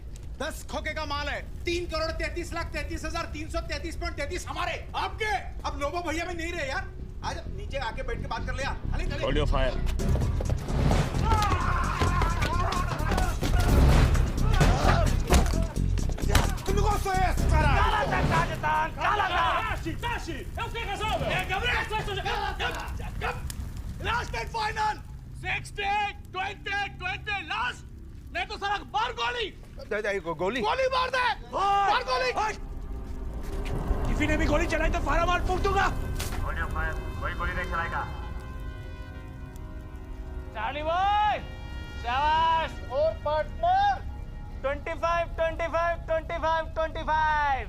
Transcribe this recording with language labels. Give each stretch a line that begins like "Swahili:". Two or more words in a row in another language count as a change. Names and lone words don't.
Hindi: 10 खोखे का माल है। 3,33,33,333.33 हमारे, आपके। अब लोबो भैया में नहीं रहे यार। आजा नीचे आके बैठ के बात कर लिया।
English: hold your fire.
Hindi: तुमको सोएस करा। Tashi, eu que resolve?
English: Last and final. 60, 20, last.
Hindi: नहीं तो साला मार गोली। गोली गोली मार दे, मार गोली। किसी ने भी गोली चलाई तो फारा मार फूंक दूंगा। कोई गोली नहीं चलाएगा। चार्ली बॉय, शाबाश। और पार्टनर 25 25 25 25।